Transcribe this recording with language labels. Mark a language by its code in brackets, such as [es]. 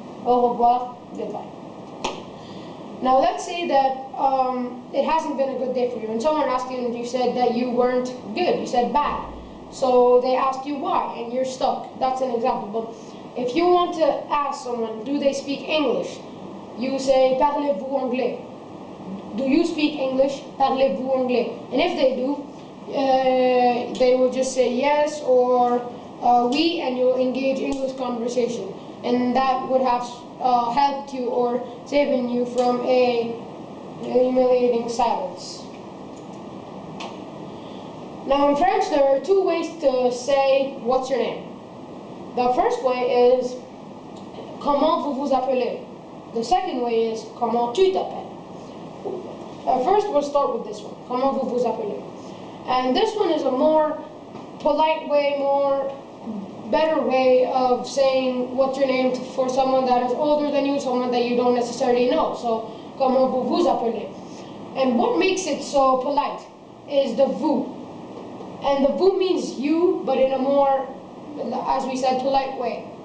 [fr] Au revoir, [en] goodbye. Now let's say that it hasn't been a good day for you, and someone asked you and you said that you weren't good, you said bad. So they asked you why, and you're stuck. That's an example. But if you want to ask someone, do they speak English? You say, [fr] parlez-vous anglais? [en] Do you speak English? [fr] Parlez-vous anglais? [en] And if they do, they will just say yes or oui, and you'll engage English conversation. And that would have helped you or saving you from a humiliating silence. Now in French, there are two ways to say, what's your name? The first way is, [fr] comment vous vous appelez? [en] The second way is, [fr] comment tu t'appelles? [en] First, we'll start with this one, [fr] comment vous vous appelez? [en] And this one is a more polite way, better way of saying what's your name for someone that is older than you, someone that you don't necessarily know. So, [fr] comment vous vous appelez? [en] And what makes it so polite is the vous. And the vous means you, but in a more, as we said, polite way.